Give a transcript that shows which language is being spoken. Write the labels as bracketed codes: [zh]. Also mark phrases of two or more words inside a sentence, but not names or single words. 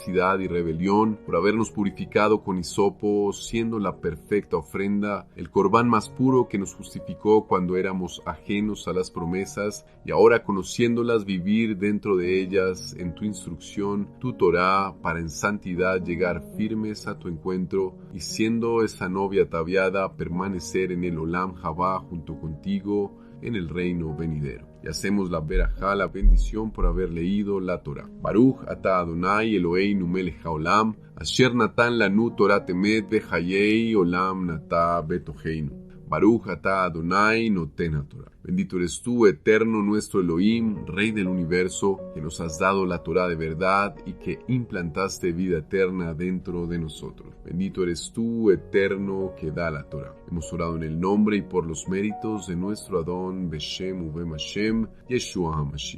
[es] y rebelión, por habernos purificado con hisopo, siendo la perfecta ofrenda, el corbán más puro que nos justificó cuando éramos ajenos a las promesas, y ahora conociéndolas vivir dentro de ellas en tu instrucción, tu Torá, para en santidad llegar firmes a tu encuentro, y siendo esa novia ataviada, permanecer en el [he] עולם הבא [es] junto contigo en el reino venidero. Y hacemos la verajá, la bendición por haber leído la Torá. [he] ברוך אתה אדוני אלוהינו מלך העולם, אשר נתן לנו תורת אמת וחיי עולם נטע בתוכנו. ברוך אתה אדוני נותן התורה. [es] Bendito eres tú, eterno nuestro Elohim, Rey del universo, que nos has dado la Torah de verdad y que implantaste vida eterna dentro de nosotros. Bendito eres tú, eterno, que da la Torah. Hemos orado en el nombre y por los méritos de nuestro Adón, [he] בשם ובם השם, ישוע המשיח.